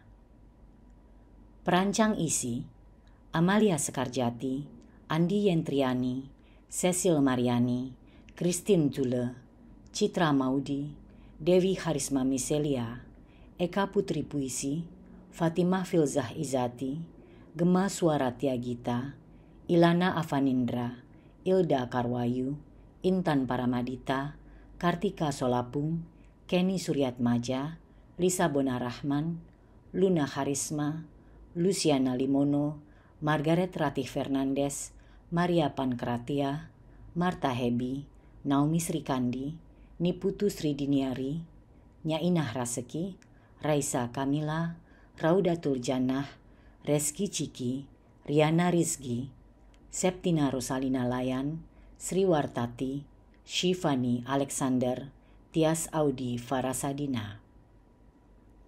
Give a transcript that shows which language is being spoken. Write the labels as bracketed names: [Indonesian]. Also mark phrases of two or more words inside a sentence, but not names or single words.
[Indonesian] Perancang isi: Amalia Sekarjati, Andi Yentriani, Cecil Mariani, Christine Zule, Citra Maudi, Dewi Harisma Miselia, Eka Putri Puisi, Fatimah Filzah Izati, Gema Suara Tiagita, Ilana Avanindra, Ilda Karwayu, Intan Paramadita, Kartika Solapung, Kenny Suryatmaja, Lisa Bonarahman, Luna Harisma, Luciana Limono, Margaret Ratih Fernandes, Maria Pankratia, Marta Hebi, Naomi Srikandi, Niputu Sridiniari, Nyainah Raseki, Raisa Kamila, Raudatul Jannah, Reski Ciki, Riana Rizki, Septina Rosalina Layan, Sriwartati, Shivani Alexander, Tias Audi Farasadina.